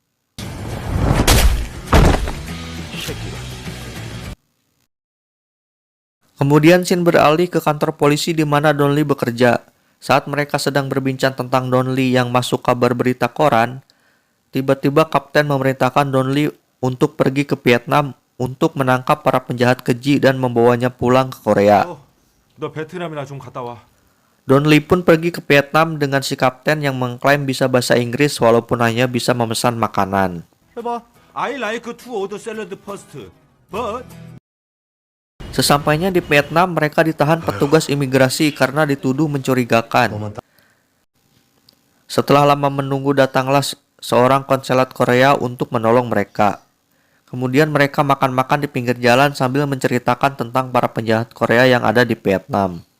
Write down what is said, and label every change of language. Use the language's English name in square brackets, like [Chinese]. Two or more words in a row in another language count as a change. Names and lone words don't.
[Indonesian] Kemudian scene beralih ke kantor polisi di mana Don Lee bekerja. Saat mereka sedang berbincang tentang Don Lee yang masuk kabar berita koran, tiba-tiba kapten memerintahkan Don Lee untuk pergi ke Vietnam untuk menangkap para penjahat keji dan membawanya pulang ke Korea. [Korean] 너 베트남이나 좀 갔다 와. [Indonesian] Don Lee pun pergi ke Vietnam dengan si kapten yang mengklaim bisa bahasa Inggris walaupun hanya bisa memesan makanan. [Korean] 해봐. [English] I like to order salad first. But [Indonesian] Sesampainya di Vietnam, mereka ditahan petugas imigrasi karena dituduh mencurigakan. Setelah lama menunggu, datanglah seorang konsulat Korea untuk menolong mereka. Kemudian mereka makan-makan di pinggir jalan sambil menceritakan tentang para penjahat Korea yang ada di Vietnam.